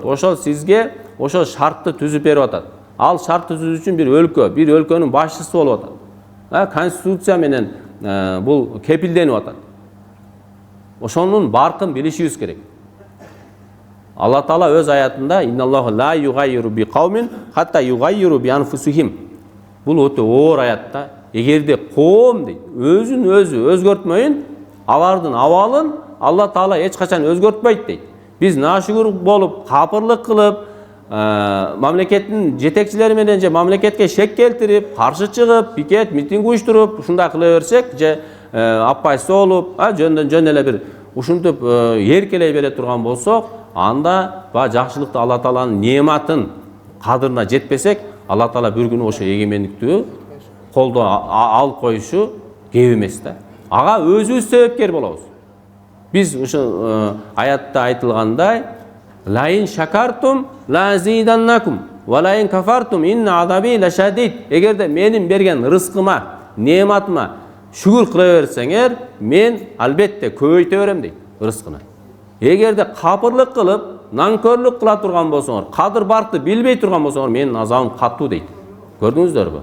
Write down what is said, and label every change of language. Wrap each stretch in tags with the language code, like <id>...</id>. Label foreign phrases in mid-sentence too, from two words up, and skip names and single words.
<ky>Ошол сизге ошол шартты түзүп берип атат. Ал шарт түзүү үчүн бир өлкөнүн башчысы болуп атат. Конституция менен бул кепилденип атат. Ошонун баркын билишибиз керек. Алла Таала өз аятында</ky> <ar>إن الله لا يغير بقوم حتى يغيروا بأنفسهم.</ar> <ky>Бул өтө оор аятта. Эгерде коом дейт, өзүн өзү өзгөртмөйүн, алардын абалын Алла Таала эч качан өзгөртпөйт дейт. Биз нашүгүр болуп, капырлык кылып, мамлекеттин жетекчилери менен же мамлекетке шек келтирип, каршы чыгып, пикет, митинг уюштуруп, ушундай кыла берсек, же аппайсы болуп, жөндөн жөн эле бир ушинтип эркелей бере турган болсок, анда жакшылыкты Алла Тааланын неаматын кадырына жетпесек, Алла Таала бир күнү ошо эгемендикти колдо алып коюшу кеп эмес да. Ага өзүбүз себепкер болобуз. Биз ушул аятта айтылгандай,</ky> <ar>لئن شكرتم لأزيدنكم ولئن كفرتم إن عذابي لشديد.</ar> <ky>Эгерде менин берген рызкыма, неаматыма шүгүр кыла берсеңер, мен албетте көбөйтө берем дейт рызкыны. Эгерде капырлык кылып, нанкөрлүк кыла турган болсоңор, кадыр баркты билбей турган болсоңор, менин азабым каттуу дейт. Көрдүңүздөрбү?</ky>